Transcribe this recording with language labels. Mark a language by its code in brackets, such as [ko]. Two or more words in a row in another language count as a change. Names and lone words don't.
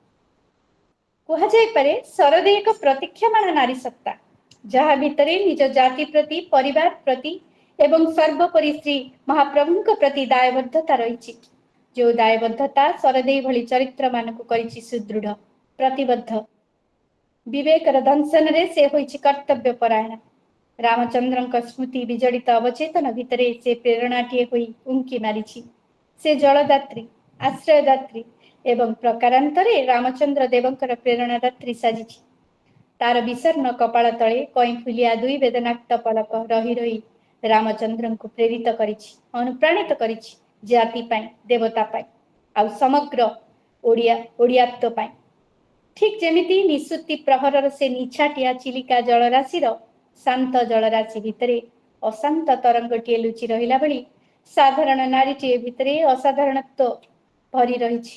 [or] କୁହାଯାଇପାରେ ଶରଦେଇ ଏକ ପ୍ରତୀକ୍ଷାମାନ ନାରୀ ସତ୍ତା, ଯାହା ଭିତରେ ନିଜ ଜାତି ପ୍ରତି, ପରିବାର ପ୍ରତି ଏବଂ ସର୍ବୋପରି ଶ୍ରୀ ମହାପ୍ରଭୁଙ୍କ ପ୍ରତି ଦାୟବଦ୍ଧତା ରହିଛି। ଯେଉଁ ଦାୟବଦ୍ଧତା ଶରଦେଇ ଭଳି ଚରିତ୍ର ମାନଙ୍କୁ କରିଛି ସୁଦୃଢ଼, ପ୍ରତିବଦ୍ଧ। ବିବେକର ଦଂଶନରେ ସେ ହୋଇଛି କର୍ତ୍ତବ୍ୟ ପରାୟଣ। ରାମଚନ୍ଦ୍ରଙ୍କ ସ୍ମୃତି ବିଜଡ଼ିତ ଅବଚେତନ ଭିତରେ ସେ ପ୍ରେରଣାଟିଏ ହୋଇ ଉଙ୍କି ମାରିଛି। ସେ ଜଳଦାତ୍ରୀ, ଆଶ୍ରୟଦାତ୍ରୀ ଏବଂ ପ୍ରକାରାନ୍ତରେ ରାମଚନ୍ଦ୍ର ଦେବଙ୍କର ପ୍ରେରଣାଦାତ୍ରୀ ସାଜିଛି। ତାର ବିଷର୍ଣ କପାଳ ତଳେ କଇ ଫୁଲିଆ ଦୁଇ ବେଦନାକ୍ତ ପଲକ ରହି ରହି ରାମଚନ୍ଦ୍ରଙ୍କୁ ପ୍ରେରିତ କରିଛି, ଅନୁପ୍ରାଣିତ କରିଛି ଜାତି ପାଇଁ, ଦେବତା ପାଇଁ ଆଉ ସମଗ୍ର ଓଡ଼ିଆତ୍ୱ ପାଇଁ। ଠିକ୍ ଯେମିତି ନିଶୁତି ପ୍ରହରର ସେ ନିଛାଟିଆ ଚିଲିକା ଜଳରାଶିର ଶାନ୍ତ ଜଳରାଶି ଭିତରେ ଅଶାନ୍ତ ତରଙ୍ଗଟିଏ ଲୁଚି ରହିଲା ଭଳି ସାଧାରଣ ନାରୀଟିଏ ଭିତରେ ଅସାଧାରଣତ୍ୱ ଭରି ରହିଛି।